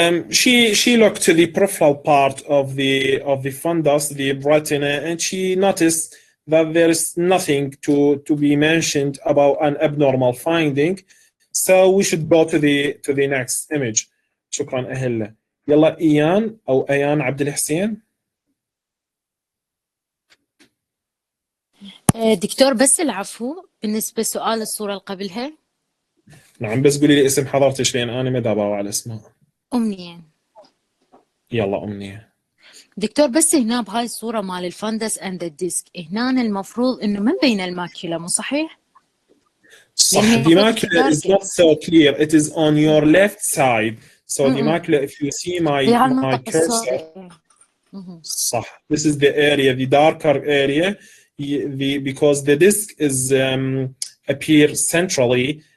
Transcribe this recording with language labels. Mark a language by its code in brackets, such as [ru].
[en] She looked to the peripheral part of the fundus, the retina, and she noticed that there is nothing to be mentioned about an abnormal finding. So we should go to the next image. [ar] شكرا أهلا. يلا إيان أو أيان عبد الحسين. دكتور بس العفو بالنسبة لسؤال الصورة اللي قبلها. نعم بس قولي لي اسم حضرتك لأن أنا ما دابا على اسمها. أمنية. يلا أمنية. دكتور بس هنا بهاي الصورة مال الفندس اند الديسك هنا المفروض إنه ما بين الماكيولا مو صحيح؟ صح. [en] The macula is not so clear. It is on your left side. So the macula, if you see my cursor, [ar] صح. [en] This is the area, the darker area, because the disc is appear centrally.